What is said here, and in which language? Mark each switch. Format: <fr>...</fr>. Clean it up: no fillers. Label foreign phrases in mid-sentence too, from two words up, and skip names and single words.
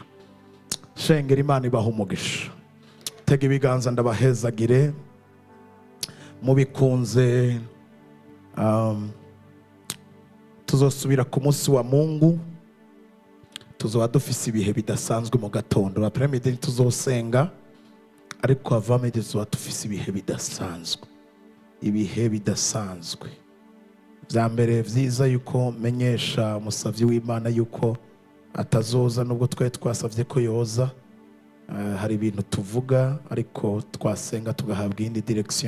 <rn>Shengera Imana ibaha umugisha. Tega ibiganza ndabahezagire. Mubikunze tuzosubira ku munsi wa Mungu, tuzoba dufise ibihe bidasanzwe mu gatondo. Après-midi tuzosenga, ariko avant-midi tuzoba dufise ibihe bidasanzwe. Ibihe bidasanzwe. Vya mbere vyiza yuko menyesha umusavyi w'Imana yuko atazoza, nubwo twasavye ko yoza. Hari ibintu tuvuga, ariko twasenga tugahabwa indi direction.</rn>